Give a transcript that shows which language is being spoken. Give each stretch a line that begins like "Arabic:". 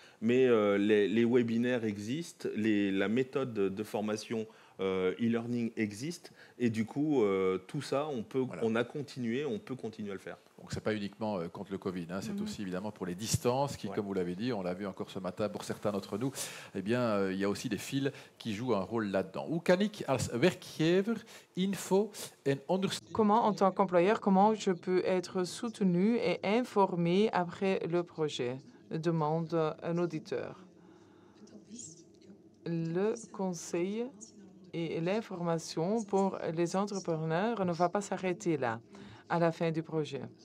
French: Mais les webinaires existent, la méthode de formation e-learning existe. Et du coup, tout ça, on peut continuer à le faire. Donc, ce n'est pas uniquement contre le Covid, hein, c'est aussi évidemment pour les distances qui, comme vous l'avez dit, on l'a vu encore ce matin pour certains d'entre nous, eh bien, il y a aussi des fils qui jouent un rôle là-dedans.
Dutch: Hoe kan ik als werkgever info en ondersteuning...
French: Comment, en tant qu'employeur, comment je peux être soutenu et informé après le projet? Demande un auditeur. Le conseil et l'information pour les entrepreneurs ne va pas s'arrêter là, à la fin du projet.